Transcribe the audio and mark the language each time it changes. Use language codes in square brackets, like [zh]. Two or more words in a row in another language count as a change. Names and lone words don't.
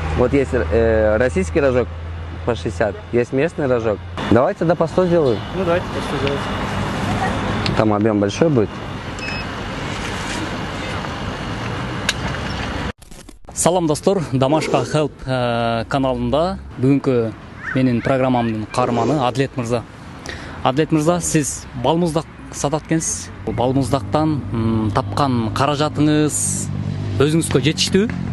[ru] Вот есть российский рожок по 60, есть местный рожок. Давайте тогда по 100 сделаю. Ну давайте по 100 делать. Там объем большой будет. [ky] Салам достор, Дамашка Help каналында бүгүнкү менин программамдын каарманы Адлет мырза. Адлет мырза, сиз балмуздак сатат экенсиз. Балмуздактан тапкан каражатыңыз өзүңүзгө жетиштүүбү?